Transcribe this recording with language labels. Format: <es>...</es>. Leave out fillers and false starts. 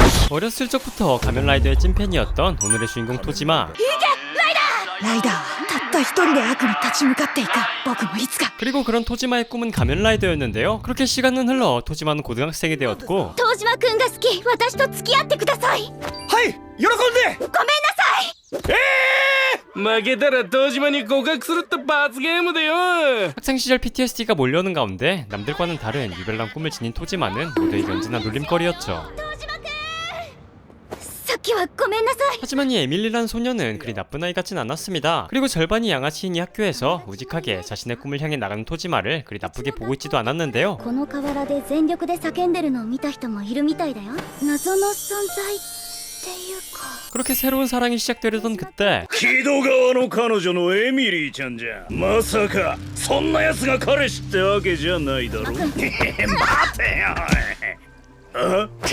<ko>어렸을 적부터 가면라이더의 찐팬이었던 오늘의 주인공 토지마.</ko> <ja>ライダーたった一人で悪に立ち向かっていく僕もいつか</ja> <ko>그리고 그런 토지마의 꿈은 가면라이더였는데요. 그렇게 시간은 흘러 토지마는 고등학생이 되었고</ko> <ja>東島くんが好き私と付き合ってくださいはい喜んでごめんなさい負けたら東島に告白するって罰ゲームだよ。</ja> <ko>학창 시절 PTSD가 몰려오는 가운데 남들과는 다른 유별난 꿈을 지닌 토지마는 모두에게 언제나 놀림거리였죠.</ko> <ja>さっきはごめんなさい</ja> <ko>하지만 이 에밀리란 소녀는 그리 나쁜 아이 같진 않았습니다. 그리고 절반이 양아치인 이 학교에서 우직하게 자신의 꿈을 향해 나가는 토지마를 그리 나쁘게 보고 있지도 않았는데요.</ko> <ja>この河原で全力で叫んでるのを見た人もいるみたいだよ謎の存在っていうか</ja> <ko>그렇게 새로운 사랑이 시작되려던 그때</ko> <ja>木戸川の彼女のエミリーちゃんじゃまさかそんな奴が彼氏ってわけじゃないだろ待てよあ</ja>